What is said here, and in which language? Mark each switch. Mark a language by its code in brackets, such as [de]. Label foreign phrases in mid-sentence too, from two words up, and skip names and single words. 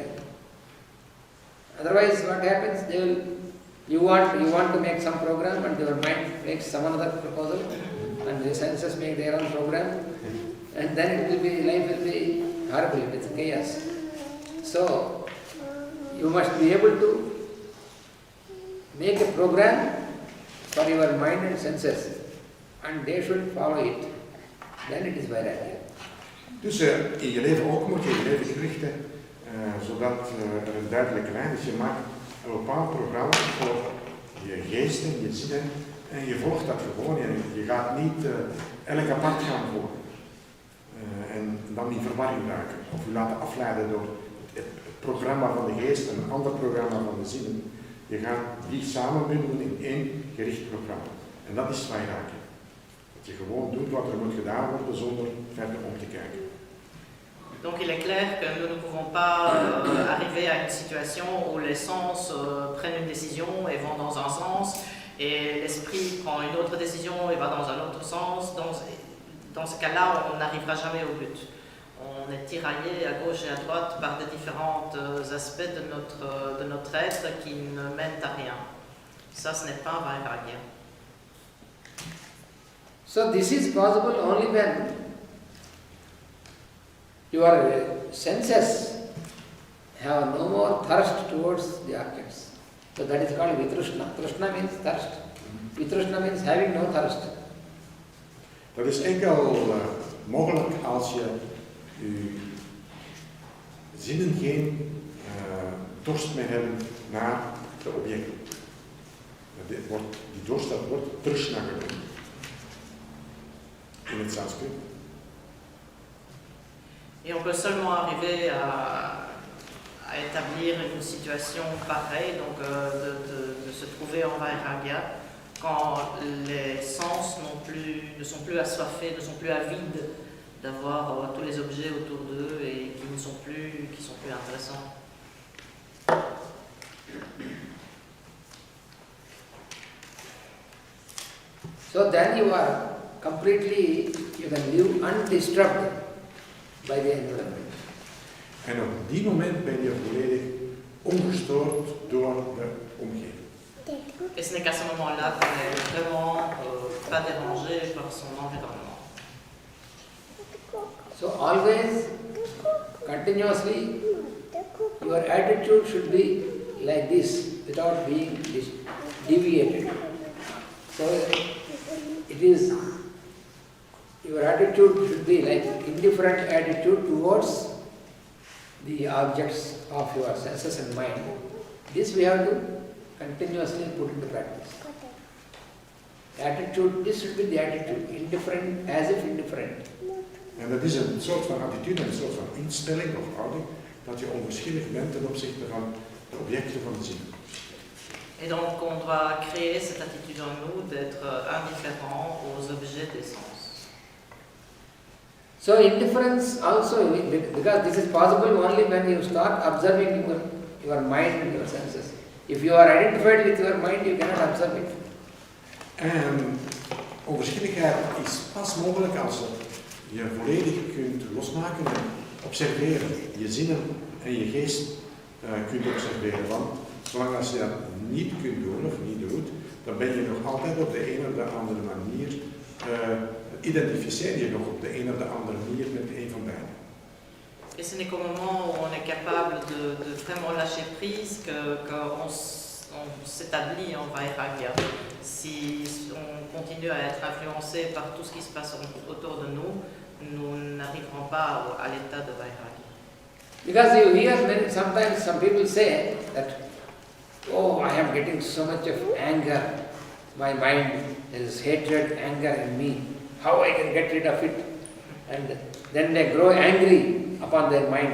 [en] Otherwise, what happens? You want to make some program, and your mind makes some other proposal, and the senses make their own program, and then life will be horrible. It's chaos. So you must be able to make a program for your mind and senses, and they should follow it. Then it is Vairagya. [nl] Dus in je leven ook moet je je leven richten, zodat er een duidelijke lijn is. Je maakt een bepaald programma voor je geest en je zinnen en je volgt dat gewoon. Je gaat niet elk apart gaan volgen en dan in verwarring raken of je laten afleiden door het programma van de geest en een ander programma van de zinnen. Je gaat die samenbundelen in één gericht programma. En dat is Vairagya. Dat je gewoon doet wat er moet gedaan worden zonder verder om te kijken. [fr] Donc il est clair que nous ne pouvons pas arriver à une situation où les sens prennent une décision et vont dans un sens et l'esprit prend une autre décision et va dans un autre sens. Dans ce cas-là, on n'arrivera jamais au but. On est tiraillé à gauche et à droite par des différents aspects de notre être qui ne mènent à rien. Ça, ce n'est pas Vairagya. [en] So this is possible only when your senses have no more thirst towards the objects. So that is called Vitrishna. Trishna means thirst. Vitrishna means having no thirst. [nl] Dat is enkel mogelijk als je zinnen geen dorst meer hebben naar de objecten. Die dorst dat wordt Trishna genoemd in het Sanskriet. [fr] Et on peut seulement arriver à établir une situation pareille, donc de se trouver en Vairagya, quand les sens ne sont plus assoiffés, ne sont plus avides d'avoir tous les objets autour d'eux et qui sont plus intéressants. [en] So then you can live undisturbed by the environment. [nl] En op die moment ben je volledig ongestoord door de omgeving. [fr] Et ce n'est qu'à ce moment-là qu'on n'est vraiment pas dérangé par son environnement. [en] So always, continuously, your attitude should be like this, without being deviated. So your attitude should be like indifferent attitude towards the objects of your senses and mind. This we have to continuously put into practice. Attitude, this should be the attitude, indifferent, as if indifferent. [nl] En dat is een soort van attitude, een soort van instelling of houding, dat je onverschillig bent ten opzichte van de objecten van de zin. [fr] Et donc on doit créer cette attitude en nous d'être indifférent aux objets des sens. [en] So indifference also, because this is possible only when you start observing your mind and your senses. If you are identified with your mind, you cannot observe it. [nl] En onverschilligheid is pas mogelijk als je volledig kunt losmaken en observeren. Je zinnen en je geest kunt observeren. Want zolang als je dat niet kunt doen of niet doet, dan ben je nog altijd op de een of de andere manier, identificeer je nog op de een of de andere manier met een van beiden. [fr] Et ce n'est qu'au moment où on est capable de vraiment lâcher prise qu'on s'établit en Vairagya. Si on continue à être influencé par tout ce qui se passe autour de nous, nous n'arriverons pas à l'état de Vairagya. [en] Because you hear sometimes some people say that, oh, I am getting so much of anger, my mind there is hatred, anger in me, how I can get rid of it? And then they grow angry upon their mind.